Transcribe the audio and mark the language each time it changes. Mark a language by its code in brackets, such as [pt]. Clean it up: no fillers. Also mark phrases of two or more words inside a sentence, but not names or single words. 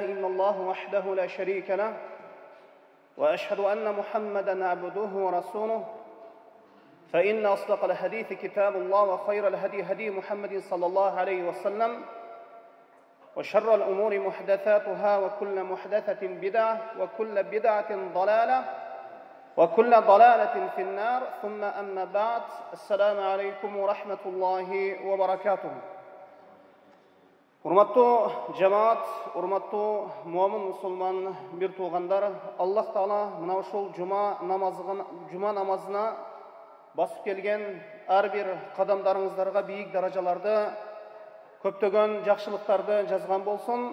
[ar] إلا الله وحده لا شريك له وأشهد أن محمدًا عبده ورسوله فإن أصدق الحديث كتاب الله وخير الهدي هدي محمد صلى الله عليه وسلم وشر الأمور محدثاتها وكل محدثة بدعة وكل بدعة ضلالة وكل ضلالة في النار ثم أما بعد السلام عليكم ورحمة الله وبركاته. [ky] Урматтуу жамаат, урматтуу муамин мусулман бир туугандар, Аллах Таала мына ушул жума намазына басып келген ар бир кадамдарыңыздарга бийик даражаларды, көптөгөн жакшылыктарды жазган болсун.